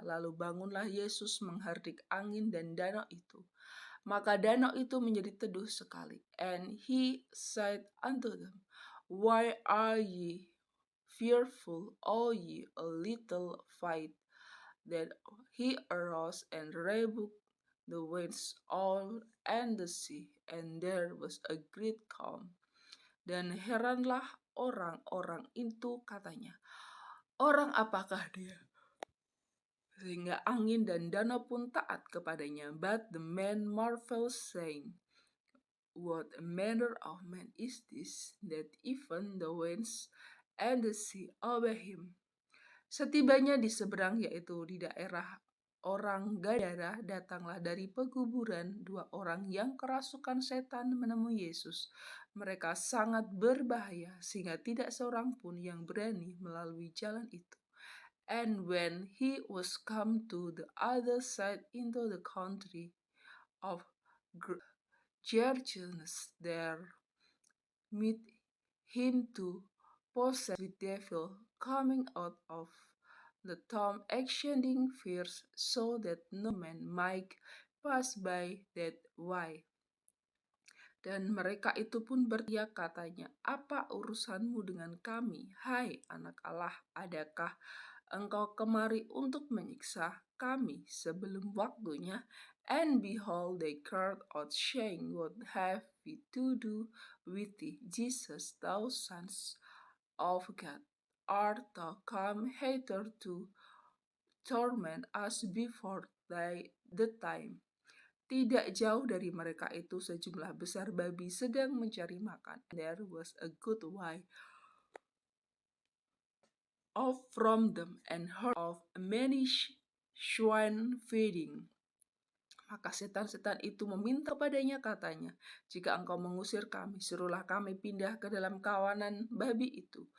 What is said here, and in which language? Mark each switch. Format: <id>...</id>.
<id>Lalu bangunlah Yesus menghardik angin dan danau itu. Maka danau itu menjadi teduh sekali.</id> <en>And he said unto them, Why are ye fearful, O ye a little faith? Then he arose and rebuked the winds all and the sea, and there was a great calm.</en> <id>Dan heranlah orang-orang itu, katanya, orang apakah dia? Sehingga angin dan danau pun taat kepadanya.</id> <en>But the man marveled, saying, What manner of man is this, that even the winds and the sea obey him?</en> <id>Setibanya di seberang, yaitu di daerah orang Gadara, datanglah dari pekuburan dua orang yang kerasukan setan menemui Yesus. Mereka sangat berbahaya, sehingga tidak seorang pun yang berani melalui jalan itu.</id> <en>And when he was come to the other side into the country of Gergenes, there met him two possessed with devil, coming out of the tomb, exchanging fears, so that no man might pass by that way.</en> <id>Dan mereka itu pun berteriak katanya, "Apa urusanmu dengan kami, hai anak Allah? Adakah engkau kemari untuk menyiksa kami sebelum waktunya?"</id> <en>And behold, they cried out, saying, "What have we to do with thee, Jesus, thou Son of God? Art thou come hither to torment us before the time?"</en> <id>Tidak jauh dari mereka itu sejumlah besar babi sedang mencari makan.</id> <en>There was a good way off from them, and herd of many swine feeding.</en> <id>Maka setan-setan itu meminta padanya katanya, "Jika engkau mengusir kami, suruhlah kami pindah ke dalam kawanan babi itu."</id>